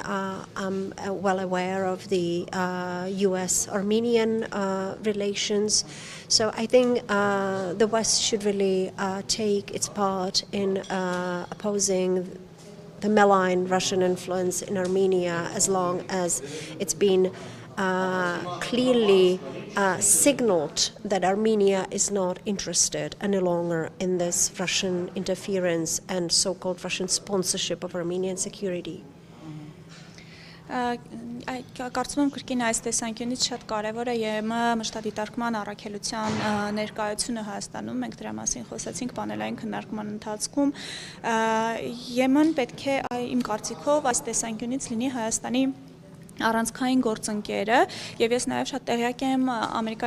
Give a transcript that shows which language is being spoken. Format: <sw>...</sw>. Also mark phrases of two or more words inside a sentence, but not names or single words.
<en>I'm well aware of the US-Armenian relations, so I think the West should really take its part in opposing the malign Russian influence in Armenia as long as it's been clearly signaled that Armenia is not interested any longer in this Russian interference and so-called Russian sponsorship of Armenian security.</en> <hy>Կարծում եմ կրկին այս տեսանկյունից շատ կարևոր է ԵՄ մշտադիտարկման առաքելության ներկայացումը Հայաստանում, մենք դրա մասին խոսեցինք պանելային քննարկման ընթացքում, ԵՄ-ն պետք է իմ կարծիքով այս տեսանկյունից լինի Հայաստանի առանցքային գործընկերը եւ ես նաեւ շատ տեղյակ եմ Ամերիկայի</hy>